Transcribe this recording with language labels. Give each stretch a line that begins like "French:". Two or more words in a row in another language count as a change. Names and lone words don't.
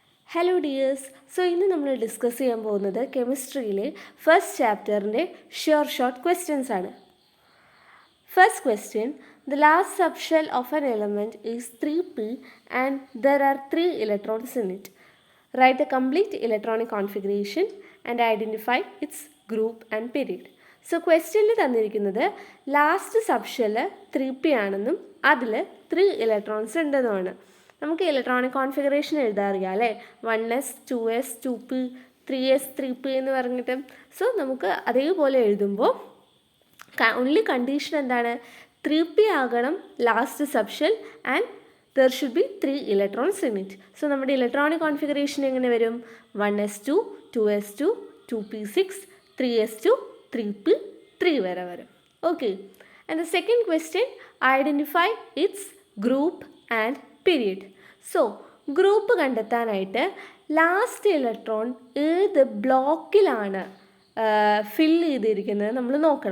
English: Hello dears.
Malayalam: ഇന്ന് നമ്മൾ ഡിസ്കസ് ചെയ്യാൻ പോകുന്നത് കെമിസ്ട്രിയിലെ
English: first chapter short questions
Malayalam: ആണ്.
English: First question: the last subshell of an element is 3p and there are 3 electrons in it. Write the complete electronic configuration and identify its group and period.
Malayalam: ക്വസ്റ്റ്യനിൽ തന്നിരിക്കുന്നത്
English: last subshell 3p
Malayalam: ആണെന്നും അതിൽ 3 ഇലക്ട്രോൺസ് ഉണ്ടെന്നുമാണ്. നമുക്ക്
English: electronic configuration
Malayalam: എഴുതാൻ അറിയാം അല്ലേ? 1s 2s 2p 3s 3p എന്ന് പറഞ്ഞിട്ട്. നമുക്ക് അതേപോലെ എഴുതുമ്പോൾ
English: only condition
Malayalam: എന്താണ്?
English: 3p ആകണം last subshell and there should be 3 electrons in it.
Malayalam: നമ്മുടെ
English: electronic configuration
Malayalam: എങ്ങനെ വരും? 1s2 2s2 2p6 3s2 3p3 വരെ വരും. ഓക്കെ.
English: And the second question: identify its group and period.
Malayalam: ഗ്രൂപ്പ് കണ്ടെത്താനായിട്ട്
English: last electron
Malayalam: ഏത് ബ്ലോക്കിലാണ് ഫിൽ ചെയ്തിരിക്കുന്നത് നമ്മൾ നോക്കണം.